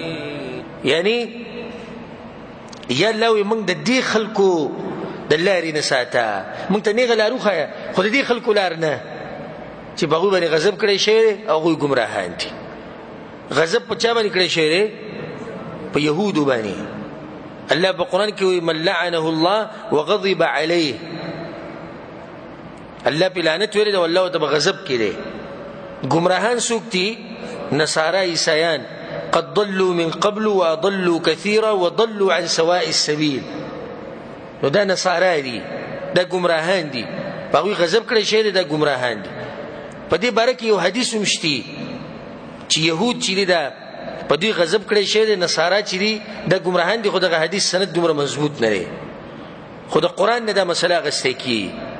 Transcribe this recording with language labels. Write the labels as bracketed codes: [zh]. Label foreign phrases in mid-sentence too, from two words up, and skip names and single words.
[ps] یعنی یا الله موږ د دې خلکو د لارې نه ساته، موږ ته نیغه لار وښایه، خو د دې خلکو لار نه چې باغوی باندې غضب کړی شوی دی او هغوی گمراهان دي. غضب په چا باندې کړی شوی دی؟ په یهودو باندې. الله په قرآن کې وایي [ar] من لعنه الله وغضب علیه، [ps] الله په لعنت ویلي ده والله ته غضب کړي. گمراهان څوک دي؟ نصارا عیسایان. [ar] قد ضلوا من قبل واضلوا كثيرا وضلوا عن سواء السبيل. [ps] نو دا نصارا دي، دا گمراهان دي، باغوی غضب کړي شي، دا گمراهان دي. په دې باره کې یو حدیث مشتي چې يهود چې دا په دې غضب کړي شي، نصارا چې دي دا گمراهان دي. خو دا حدیث سند دومره مضبوط نه دی، خو د قرآن نه دا مسله غسته کی.